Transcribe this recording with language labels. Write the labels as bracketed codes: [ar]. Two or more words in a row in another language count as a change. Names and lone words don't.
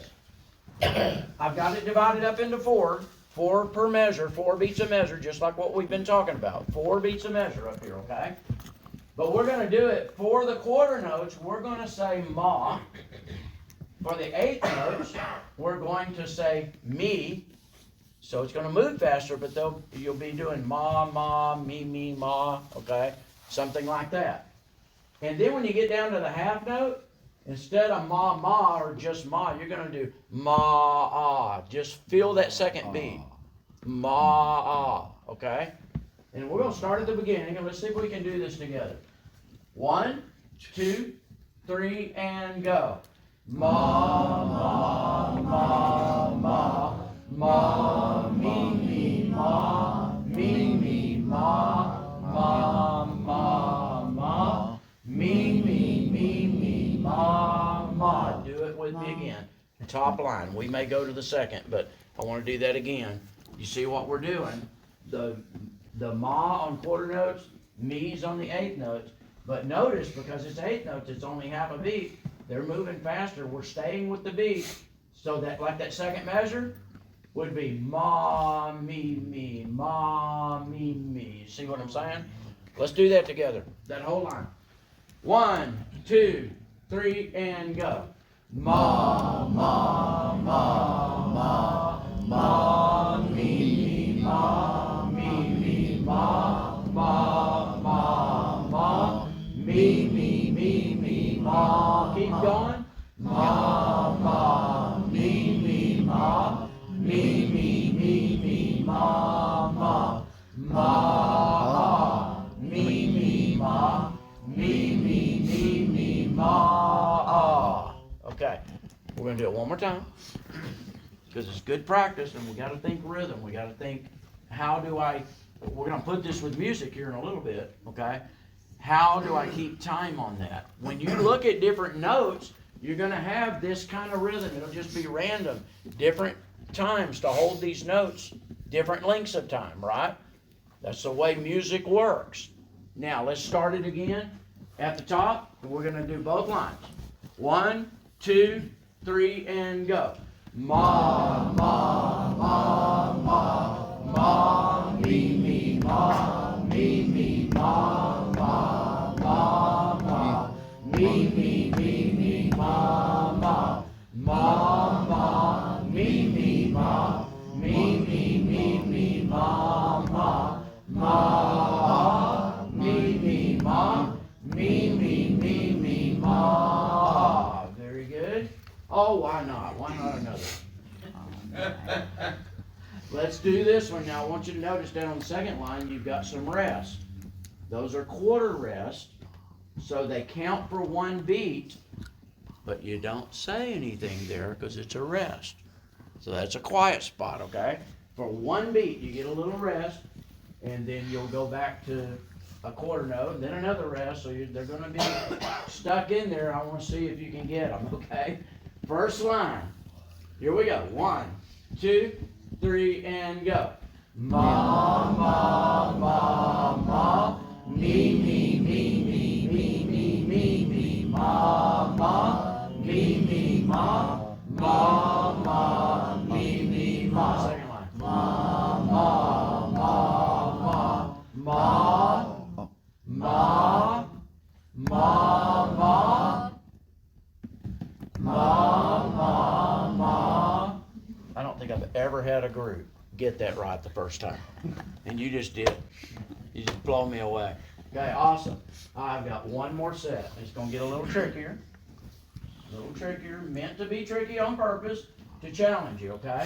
[en] I've got it divided up into 4 per measure, 4 beats a measure, just like what we've been talking about. 4 beats a measure up here, okay? But we're going to do it for the quarter notes. We're going to say ma. For the 8th notes, we're going to say me. So it's going to move faster, but you'll be doing ma, ma, me, ma, okay? Something like that. And then when you get down to the half note, instead of ma, ma, or just ma, you're going to do ma, ah. Just feel that second beat. Ma, ah, okay? And we're going to start at the beginning, and let's see if we can do this together. 1, 2, 3, and go. Ma, ma, ma, ma, ma, me, ma, me, ma, ma, ma, me, ma. Do it with me again. Top line. We may go to the second, but I want to do that again. You see what we're doing? The ma on quarter notes, me's on the 8th notes. But notice, because it's 8th notes, it's only half a beat. They're moving faster. We're staying with the beat. So that, like that second measure, would be ma, me, ma, me. You see what I'm saying? Let's do that together. That whole line. 1, 2, 3, and go. Ma, ma, ma, ma, ma, me, ma, me, ma, ma, ma, ma, me, ma. Keep going. Ma, ma, me, ma, me, ma, ma, ma, me, ma, me, ma. Okay, we're gonna do it one more time because it's good practice, and we got to think rhythm. We got to think, how do I? We're gonna put this with music here in a little bit. Okay, how do I keep time on that? When you look at different notes, you're gonna have this kind of rhythm. It'll just be random, different times to hold these notes, different lengths of time, right? That's the way music works. Now let's start it again at the top. We're gonna do both lines. 1, 2, 3, and go. Ma, ma, ma, ma, ma, me, ma, me, ma, ma, ma, ma, me, ma, ma, ma, ma, me, ma, me, ma, ma, ma, me, ma, me, ma. Very good. Oh, why not? Why not another? Let's do this one now. I want you to notice down on the second line, you've got some rest. Those are quarter rest, so they count for one beat, but you don't say anything there because it's a rest. So that's a quiet spot, okay? For one beat, you get a little rest, and then you'll go back to a quarter note, and then another rest, so they're going to be stuck in there. I want to see if you can get them, okay? First line. Here we go. 1, 2, 3, and go. Ma, ma, ma, ma, me, ma, ma, me, ma, ma, me, ma. Second line. Ma, ma, ma, ma, ma, ma, ma, ma. I don't think I've ever had a group get that right the first time. And you just did. You just blow me away. Okay, awesome. I've got one more set. It's going to get a little trickier. A little trickier. Meant to be tricky on purpose to challenge you, okay?